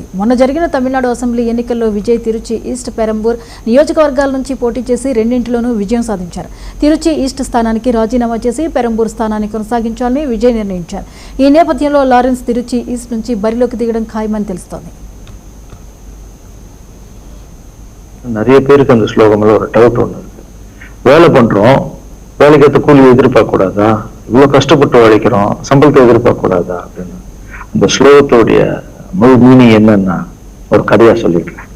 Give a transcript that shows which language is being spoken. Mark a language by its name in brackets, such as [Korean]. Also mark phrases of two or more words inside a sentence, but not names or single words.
[Telugu] మొన్న జరిగిన తమిళనాడు అసెంబ్లీ ఎన్నికల్లో విజయ్ తిరుచి ఈస్ట్, పెరంబూర్ నియోజకవర్గాల నుంచి పోటీ చేసి రెండింటిలోనూ విజయం సాధించారు. తిరుచి ఈస్ట్ స్థానానికి రాజీనామా చేసి పెరంబూర్ స్థానాన్ని కొనసాగించాలని విజయ్ నిర్ణయించారు. ఈ నేపథ్యంలో లారెన్స్ తిరుచి ఈస్ట్ నుంచి బరిలోకి దిగడం ఖాయమని తెలుస్తోంది. [Tamil] நிறைய பேருக்கு அந்த ஸ்லோகம்ல ஒரு டவுட் ஒன்று இருக்கு. வேலை பண்றோம், வேலைக்கு ஏற்ற கூலி எதிர்பார்க்க கூடாதா? இவ்வளவு கஷ்டப்பட்டு உழைக்கிறோம், சம்பளத்தை எதிர்பார்க்க கூடாதா அப்படின்னு. அந்த ஸ்லோகத்தோடைய முழு மீனிங் என்னன்னா ஒரு கதையா சொல்லிடுறேன்.